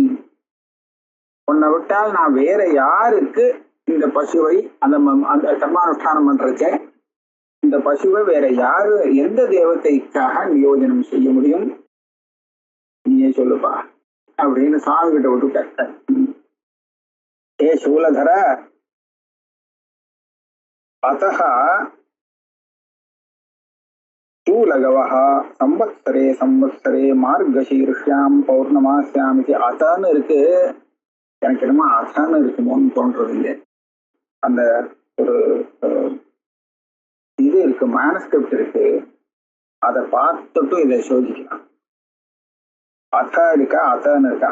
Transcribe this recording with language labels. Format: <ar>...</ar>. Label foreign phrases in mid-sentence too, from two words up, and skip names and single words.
<ta>உன்னை விட்டால் நான் வேற யாருக்கு இந்த பசுவை அந்த கர்மானுஷ்டானம் பண்றச்ச இந்த பசுவை வேற யாரு எந்த தேவதைக்காக நியோஜனம் செய்ய முடியும்? நீயே சொல்லுப்பா அப்படின்னு சுவாமி கிட்ட விட்டுட்டார்.</ta> <sa>ए शूलधर अत्तह शूलगवः संवत्सरे संवत्सरे मार्गशीर्ष्यां पौर्णमास्यां</sa> <ta>இது அதான்னு இருக்கு. எனக்கு என்னமோ அதான்னு இருக்குமோன்னு தோன்றது இல்லை. அந்த ஒரு இது இருக்கு, மேனஸ்கிரிப்ட் இருக்கு, அதை பார்த்துட்டு இதை சோதிக்கலாம். அத்தா இருக்கா அத்தான்னு இருக்கா?</ta>